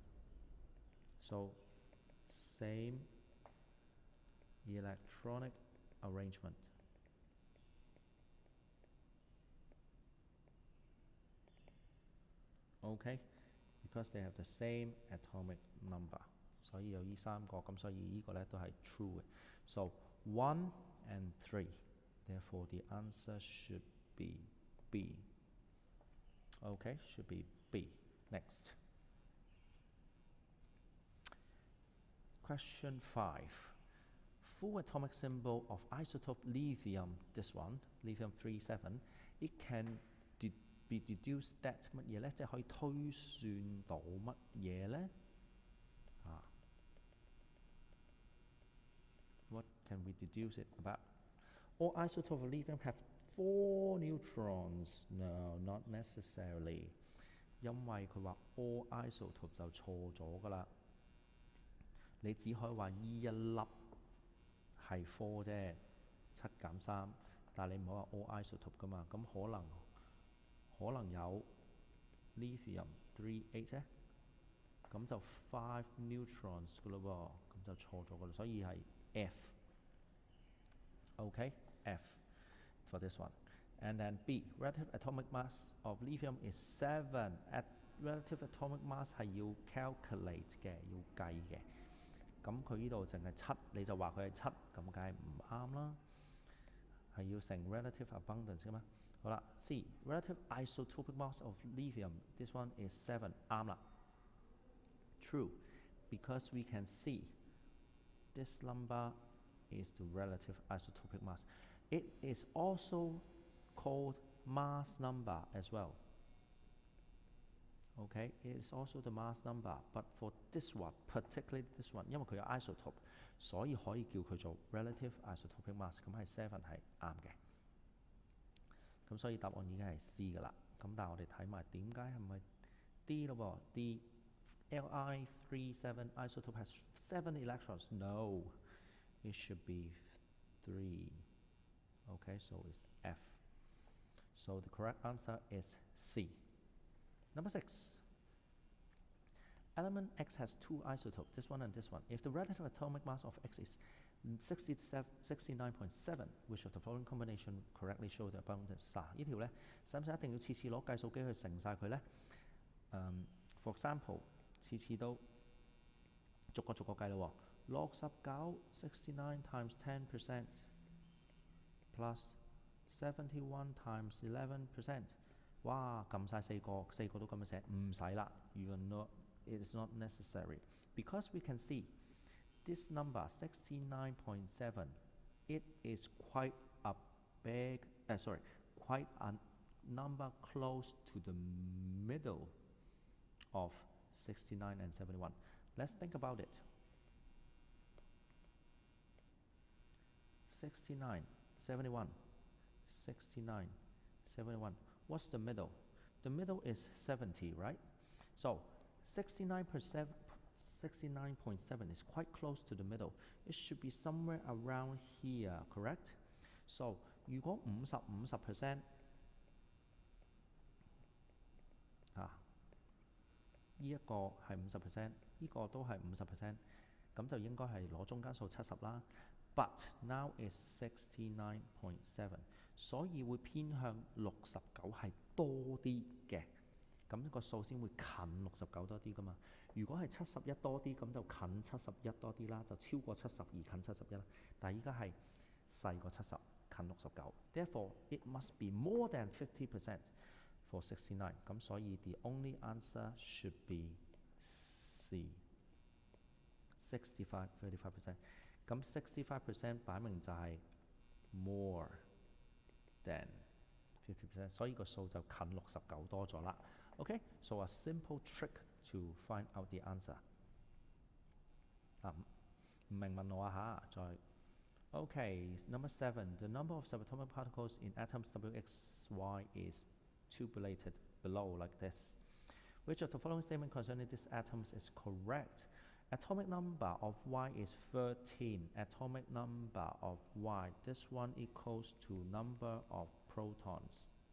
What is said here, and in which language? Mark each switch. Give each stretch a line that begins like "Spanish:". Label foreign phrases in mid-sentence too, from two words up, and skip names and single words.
English: So same electronic arrangement. Okay, because they have the same atomic number.
Cantonese: 所以有呢三個，咁所以呢個咧都係 true 嘅。
English: So 1 and 3. Therefore the answer should be B. Okay, should be B. Next. Question 5. Full atomic symbol of isotope lithium, this one, lithium-37, it can be deduced that
Cantonese: 乜嘢呢？即係可以推算到乜嘢呢
English: ？What can we deduce it about? All isotopes of lithium have 4 neutrons. No, not necessarily.
Cantonese: 因為佢話
English: all isotope
Cantonese: 就錯咗㗎啦。你只可以話依一粒係 4 啫，7減3，但係你唔好話
English: all isotope
Cantonese: 㗎嘛。咁可能有 lithium-38啫，咁就5 neutrons 㗎咯喎，咁就錯咗㗎啦，所以係 F.
English: Okay, F for this one. And then B, relative atomic mass of lithium is 7. Relative atomic mass
Cantonese: 係要 calculate 嘅，要計嘅。咁佢呢度淨係7，你就話佢係7，咁梗係唔啱啦。係要成
English: relative abundance
Cantonese: 嘅嘛。好啦 ，
English: C, relative isotopic mass of lithium. This one is 7，啱啦。True, because we can see this number is the relative isotopic mass. It is also called mass number as well. Okay, it is also the mass number, but for this one, particularly this one,
Cantonese: 因為佢有 isotope， 所以可以叫佢做
English: relative isotopic mass。
Cantonese: 咁係7係啱嘅。咁所以答案已經係 C 㗎啦。咁但係我哋睇埋點解係咪 D 咯喎 ？
English: D Li37 isotope has 7 electrons. No, it should be 3. Okay, so it's F. So the correct answer is C. Number 6. Element X has 2 isotopes, this one and this one. If the relative atomic mass of X is 69.7, which of the following combination correctly shows the abundance?
Cantonese: 呢條呢，使唔使一定要次次攞計數機去乘晒佢呢 ？
English: For example，
Cantonese: 次次都逐個計咯喎。
English: 69 69 times 10% plus 71 times 11%。
Cantonese: 哇！撳晒4個都咁樣寫，唔使啦。
English: It is not necessary because we can see this number 69.7. It is quite a number close to the middle of 69 and 71. Let's think about it. 69, 71, 69, 71. What's the middle? The middle is 70, right? So 69.7 is quite close to the middle. It should be somewhere around here, correct?
Cantonese: So 如果50% 呢一個係50%，呢個都係50%，咁就應該係攞中間數70 啦。
English: But now is 69.7，
Cantonese: 所以會偏向69係多啲嘅，咁個數先會近69多啲噶嘛。如果係71多啲，咁就近71多啲啦，就超過70而近71啦。但係依家係細過70，近 69。
English: Therefore, it must be more than 50% for 69。咁所以 the only answer should be C。65 35%。
Cantonese: 咁 65% 擺明就係
English: more than 50%，
Cantonese: 所以個數就近69多咗啦。
English: Okay, so a simple trick to find out the answer.
Cantonese: 唔明問我下，再
English: Okay, number 7. The number of subatomic particles in atoms WXY is tabulated below like this. Which of the following statement concerning these atoms is correct? Atomic number of Y is 13. Atomic number of Y, this one equals to number of protons.